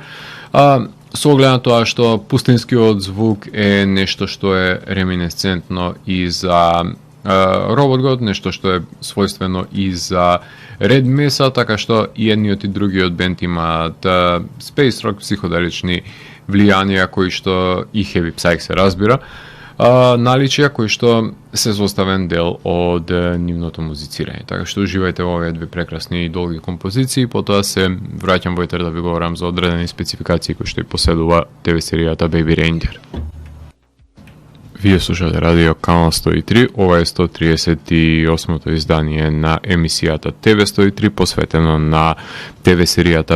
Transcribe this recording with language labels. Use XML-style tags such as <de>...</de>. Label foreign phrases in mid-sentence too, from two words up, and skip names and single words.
<mk>Со оглед на тоа што пустинскиот звук е нешто што е реминесцентно и за Robot God, нешто што е својствено и за Red Mesa, така што и едниот и другиот бенд имаат</mk> <en>space rock,</en> <mk>психоделични влијанија кои што и</mk> <en>heavy psych</en> <mk>се разбира, наличија кои што се составен дел од нивното музицирање. Така што уживајте во овие две прекрасни и долги композиции, потоа се враќам во етер да ви говорам за одредени спецификации кои што и поседува ТВ серијата Baby Reindeer. Вие слушате радио Канал 103, ова е 138-то издание на емисијата ТВ 103, посветено на ТВ серијата</mk>